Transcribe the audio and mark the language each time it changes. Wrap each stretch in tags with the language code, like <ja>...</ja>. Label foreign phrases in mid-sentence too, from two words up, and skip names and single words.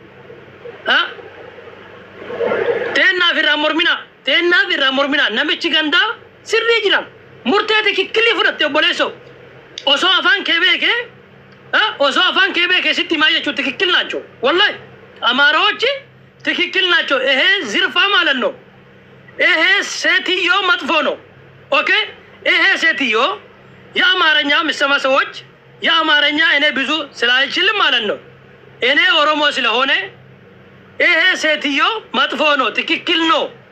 <om>teennaaf irraa mormina namichi gandaa sirrii jira murteeti kikkilii fudhatte obboleessoo osoo afaan kee beeke sitti maa jechuu</om> <am>ትክክል ናቸው ወላሂ አማራዎቹ ትክክል ናቸው ይሄ ዝርፋ ማለት ነው ይሄ ሴትዮ መጥፎ ነው ኦኬ ይሄ ሴትዮ የአማርኛ የሚሰማ ሰዎች የአማርኛ እኔ ብዙ ስላልችልም ማለት ነው እኔ ኦሮሞ ስለሆነ ይሄ ሴትዮ መጥፎ ነው ትክክል ነው</am>